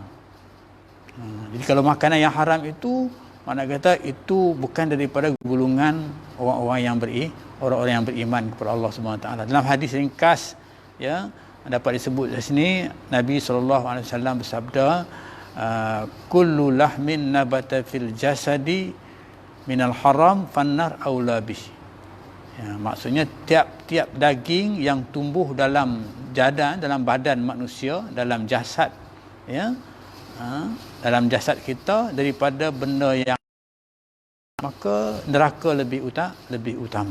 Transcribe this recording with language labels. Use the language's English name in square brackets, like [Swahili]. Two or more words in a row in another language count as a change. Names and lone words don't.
[Malay] Jadi kalau makanan yang haram itu, mana kata itu bukan daripada golongan orang-orang yang beriman kepada Allah [Arabic] سبحانه وتعالى. [Malay] Dalam hadis ringkas, ya, dapat disebut di sini Nabi SAW bersabda, [Arabic] كل لحم نبت في الجسد من الحرام فالنار أولى به. [Malay] Ya, maksudnya tiap-tiap daging yang tumbuh dalam badan manusia, dalam jasad, ya, dalam jasad kita daripada benda yang, maka neraka lebih utama.